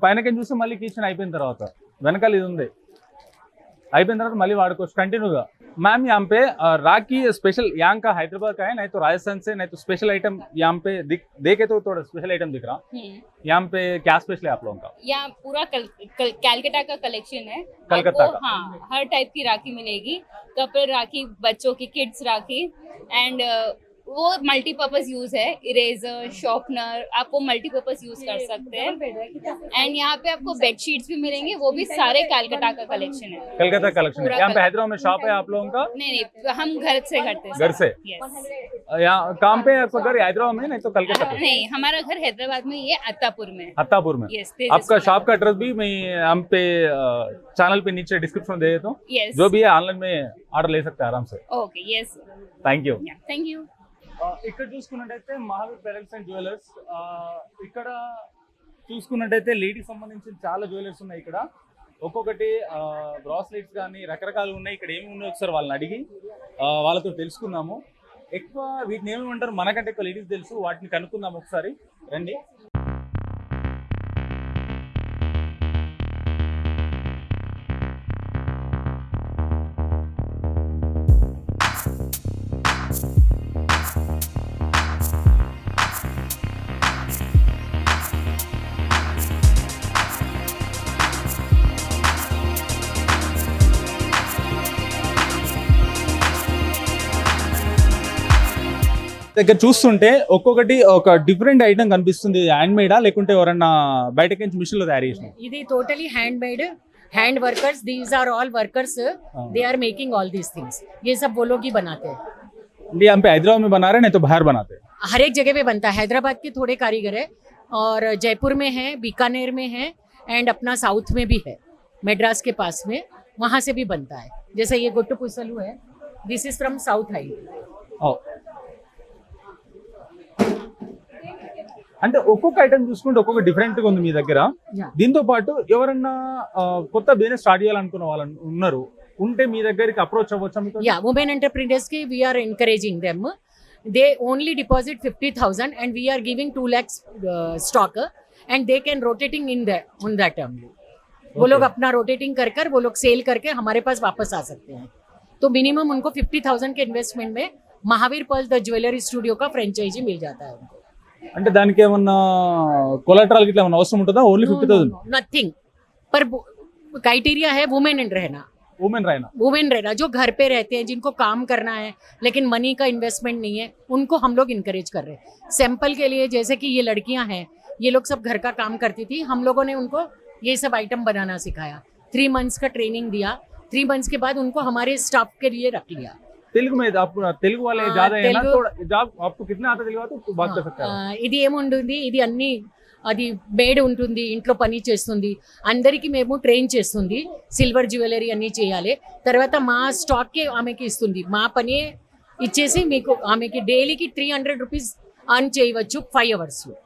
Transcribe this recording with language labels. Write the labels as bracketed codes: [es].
[te] పైనకేం చూస్తే మళ్ళీ కీచెన్ అయిపోయిన తర్వాత వెనకాల ఇది ఉంది. అయిపోయిన తర్వాత మళ్ళీ వాడుకోవచ్చు కంటిన్యూగా. [hi] मैम यहाँ पे राखी स्पेशल यहाँ का हैदराबाद का है, नहीं तो राजस्थान से, नहीं तो स्पेशल आइटम यहाँ पे देखे तो थोड़ा स्पेशल आइटम दिख रहा. यहाँ पे क्या स्पेशल है आप लोगों का? यहाँ पूरा कैलकाटा का कलेक्शन है. कलकत्ता का, हाँ, हर टाइप की राखी मिलेगी. कपल राखी, बच्चों की किड्स राखी, एंड वो मल्टीपर्पज यूज है. इरेजर, शॉर्पनर, आप वो मल्टीपर्पज यूज कर सकते हैं. एंड यहाँ पे आपको बेडशीट्स भी मिलेंगे, वो भी सारे कैलकाटा का कलेक्शन है. कलकत्ता कलेक्शन. यहाँ पे हैदराबाद में शॉप है आप लोगों का? नहीं, हम घर से करते हैं. घर से? [en] Yes. [hi] यहाँ काम पे आपका घर हैदराबाद में, नहीं तो कलकत्ता पे? नहीं, हमारा घर हैदराबाद में, ये अत्तापुर में. अत्तापुर में. [en] Yes, [hi] आपका शॉप का एड्रेस भी मैं यहाँ पे चैनल पे नीचे डिस्क्रिप्शन दे देता हूँ. [en] Yes. [hi] जो भी है ऑनलाइन में ऑर्डर ले सकते हैं आराम से. [en] Okay, yes. Thank you. Yeah, thank you. [te] ఇక్కడ చూసుకున్నట్టయితే మహావీర్ బ్రైడల్స్ అండ్ జ్యువెలర్స్. ఇక్కడ చూసుకున్నట్టయితే లేడీస్ సంబంధించిన చాలా జ్యువెలర్స్ ఉన్నాయి ఇక్కడ. ఒక్కొక్కటి బ్రాస్లెట్స్ కానీ రకరకాలు ఉన్నాయి. ఇక్కడ ఏమి ఉన్నాయి ఒకసారి వాళ్ళని అడిగి వాళ్ళతో తెలుసుకుందాము. ఎక్కువ వీటిని ఏమేమంటారు మనకంటే ఎక్కువ లేడీస్ తెలుసు, వాటిని కనుక్కుందాం ఒకసారి రండి. దగ్గర చూస్తుంటే ఒక్కొక్కటి ఒక డిఫరెంట్ ఐటమ్ కనిపిస్తుంది. హ్యాండ్ మేడా లేకుంటే ఎవరన్నా బయటకి నుంచి మిషన్ లో తయారు చేసిన? ఇది totally hand made, [en] Hand workers, these are all workers, they are making all these things. [hi] ये सब वो लोग ही बनाते हैं. यहाँ पे हैदराबाद में बना रहे हैं, नहीं तो बाहर बनाते हैं? हर एक जगह पे बनता है. हैदराबाद के थोड़े कारीगर है और जयपुर में है, बीकानेर में है, एंड अपना साउथ में भी है, मेड्रास के पास में. वहाँ से भी बनता है. जैसे ये गोट्टू पुसलू है, [en] This is from south high. [te] అంటే ఒక్కొక్క ఐటమ్ చూసుకుంటే ఒక్కొక్క డిఫరెంట్ గా ఉంది మీ దగ్గర. [en] Yeah. [te] దీంతో పాటు ఎవరన్నా కొత్త బిజినెస్ స్టార్ట్ చేయాలనుకున్న వాళ్ళు ఉన్నారు ఉంటే మీ దగ్గరికి అప్రోచ్ అవ్వచ్చా మీకు? [en] Yeah, women entrepreneurs ki we are encouraging them. They only deposit 50,000 and we are giving 2 lakhs stock and they can rotating in that on that only. [hi] वो लोग अपना रोटेटिंग कर कर वो लोग सेल करके हमारे पास वापस आ सकते हैं. तो मिनिमम उनको 50,000 के इन्वेस्टमेंट में Mahavir Perl the jewellery studio का फ्रेंचाइजी मिल जाता है उनको. [te] అంటే దానికి ఏమన్నా కొలాటరల్ గిట్లా ఏమన్నా అవసరం ఉంటుందా? [en] Only 50,000 nothing. [hi] पर क्राइटेरिया है वुमेन रहना. ఉమెన్ రైనా. वुमेन रहना जो घर पे रहते हैं, जिनको काम करना है लेकिन मनी का इन्वेस्टमेंट नहीं है, उनको हम लोग इनकरेज कर रहे हैं. सैंपल के लिए जैसे कि ये लड़कियां हैं, ये लोग सब घर का काम करती थी, हम लोगों ने उनको ये सब आइटम बनाना सिखाया. 3 मंथ्स का ट्रेनिंग दिया. 3 मंथ्स के बाद उनको हमारे स्टाफ के लिए रख लिया. [te] తెలుగు మీద తెలుగు వాళ్ళే [hi] ज्यादा है ना, तेलुगु- थोड़ा जॉब आपको कितना आता తెలుగు आता तो बात कर सकते हैं. [te] ఇది ఏముంటుంది, ఇది అన్ని అది మేడ్ ఉంటుంది, ఇంట్లో పని చేస్తుంది, అందరికీ మేము ట్రైన్ చేస్తుంది, సిల్వర్ జ్యువెలరీ అన్నీ చేయాలి. తర్వాత మా స్టాక్కి ఆమెకి ఇస్తుంది, మా పని ఇచ్చేసి మీకు ఆమెకి డైలీకి 300 రూపీస్ అర్న్ చేయవచ్చు 5 అవర్స్.